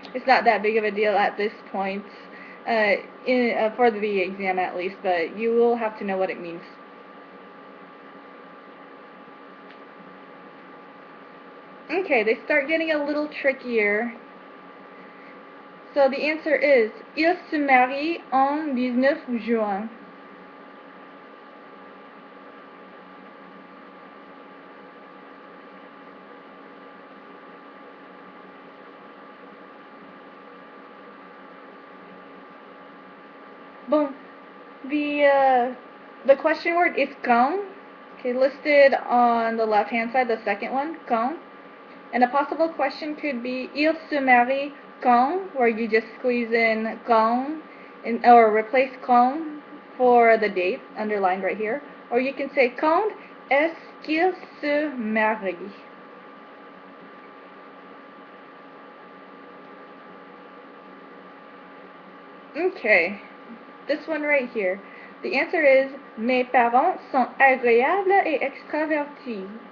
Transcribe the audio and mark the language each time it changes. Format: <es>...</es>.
<en>It's not that big of a deal at this point, for the exam at least, but you will have to know what it means. Okay, they start getting a little trickier. So the answer is,</en> <fr>il se marie en 19 juin.</fr> <en>Bon, the question word is quand. Okay, listed on the left-hand side, the second one, quand. And a possible question could be,</en> <fr>il se marie quand,</fr> <en>where you just squeeze in quand, or replace quand for the date, underlined right here. Or you can say,</en> <fr>quand est-ce qu'il se marie?</fr> <en>Okay, this one right here. The answer is,</en> <fr>mes parents sont agréables et extravertis.</fr>